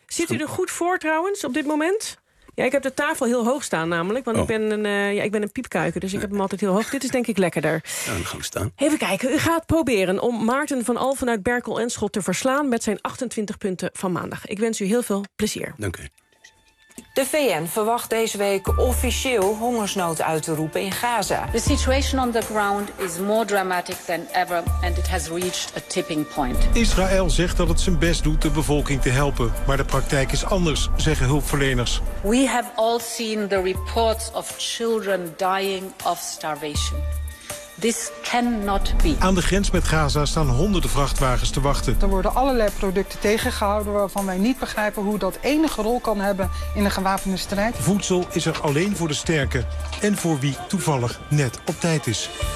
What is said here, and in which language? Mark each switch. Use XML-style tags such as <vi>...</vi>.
<nl>Zit u er goed voor trouwens op dit moment? Ja, ik heb de tafel heel hoog staan namelijk, want ik ben een piepkuiker, dus ik heb hem altijd heel hoog. Dit is denk ik lekkerder. Ja, dan gaan we staan. Even kijken, u gaat proberen om Maarten van Alphen uit Berkel en Schot te verslaan met zijn 28 punten van maandag. Ik wens u heel veel plezier. Dank u. De VN verwacht deze week officieel hongersnood uit te roepen in Gaza.</nl> <en>The situation on the ground is more dramatic than ever and it has reached a tipping point.</en> <nl>Israël zegt dat het zijn best doet de bevolking te helpen, maar de praktijk is anders, zeggen hulpverleners.</nl> <en>We have all seen the reports of children dying of starvation. This cannot be.</en> <nl>Aan de grens met Gaza staan honderden vrachtwagens te wachten. Er worden allerlei producten tegengehouden waarvan wij niet begrijpen hoe dat enige rol kan hebben in een gewapende strijd. Voedsel is er alleen voor de sterken en voor wie toevallig net op tijd is.</nl>